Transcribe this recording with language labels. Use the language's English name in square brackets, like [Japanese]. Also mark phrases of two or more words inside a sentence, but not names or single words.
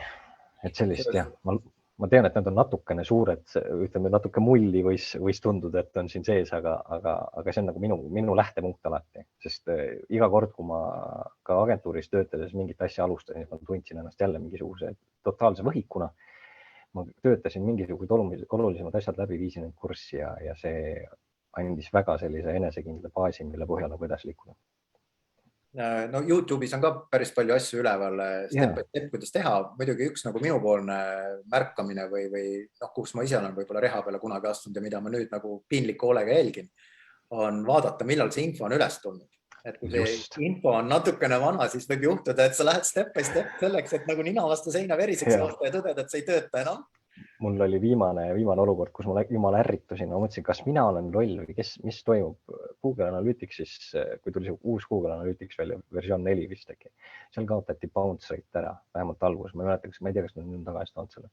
[Estonian] Et sellist jah, ma tean, et nad on natukene suured, ütleme natuke mulli võis tunduda, et on siin sees, aga see on nagu minu lähtepunkt alati, sest iga kord, kui ma ka agentuuris töötades mingit asja alustasin, ma tundsin ennast jälle mingisuguse totaalse võhikuna. Ma töötasin mingisugused olulisemad asjad läbi, viisin end kurssi ja see andis väga sellise enesekindla baasi, mille põhjal nagu edasi liikuda. No YouTube'is on ka päris palju asju üleval, [English] step by step, [Estonian] kuidas teha. Muidugi üks nagu minupoolne märkamine või kus ma ise olen võib-olla reha peale kunagi astunud ja mida ma nüüd nagu piinliku hoolega jälgin, on vaadata, millal see info on üles tulnud. Et kui see info on natukene vana, siis võib juhtuda, et sa lähed [English] step by step [Estonian] selleks, et nagu nina vastu seina veriseks joosta ja tõded, et see ei tööta enam. Mul oli viimane olukord, kus ma jumala ärritusin. Ma mõtlesin, kas mina olen loll või mis toimub Google Analyticsis, kui tuli see uus Google Analytics välja, versioon 4 vist äkki. Seal kaotati bounce rate ära, vähemalt alguses. Ma ei tea, kas nad nüüd tagasi toonud selle.